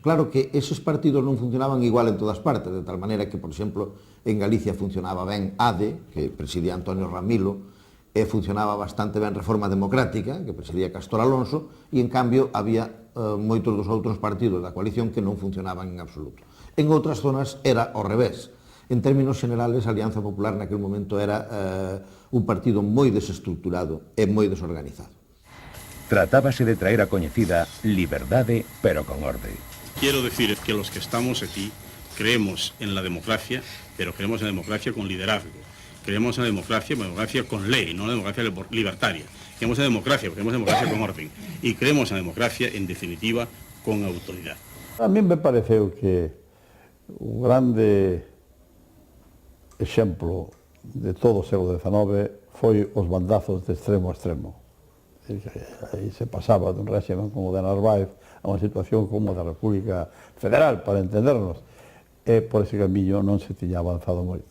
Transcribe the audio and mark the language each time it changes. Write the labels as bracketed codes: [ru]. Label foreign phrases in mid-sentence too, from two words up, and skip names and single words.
[gl] Claro que eses partidos non funcionaban igual en todas partes, de tal maneira que, por exemplo, en Galicia funcionaba ben ADE, que presidía Antonio Ramilo, e funcionaba bastante ben Reforma Democrática, que presidía Castor Alonso, e, en cambio, había moitos dos outros partidos da coalición que non funcionaban en absoluto. En outras zonas era ao revés. [es] En términos generales, [gl] a Alianza Popular naquele momento era un partido moi desestructurado e moi desorganizado. Tratábase de traer a coñecida liberdade, pero con orde. [es] Quiero decir que los que estamos aquí creemos en la democracia, pero creemos en la democracia con liderazgo. Creemos en la democracia con ley, no en la democracia libertaria. Creemos en la democracia, creemos en la democracia con orden. Y creemos en la democracia, en definitiva, con autoridad. [gl] A mí me pareceu que un grande exemplo de todo o século XIX foi os bandazos de extremo a extremo. Aí se pasaba dun régimen como o de Narváez a unha situación como a da República Federal, para entendernos, e por ese camiño non se tiña avanzado moito.